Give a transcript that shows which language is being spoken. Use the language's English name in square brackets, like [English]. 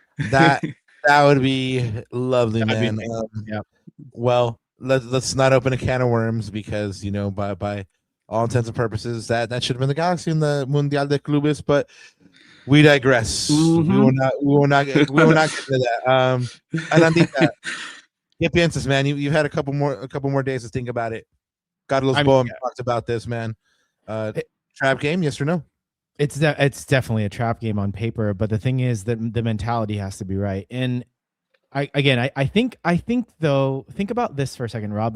[English] that would be lovely, man. Well, let's not open a can of worms because by all intents and purposes that should have been the Galaxy in the Mundial de Clubes, but we digress. We will not get into that. [Spanish] Anandita, ¿qué piensas, man? [English] You've had a couple more days to think about it. Carlos Boehm talked about this, man. Trap game, yes or no? It's definitely a trap game on paper, but the thing is that the mentality has to be right. And I think though, think about this for a second, Rob.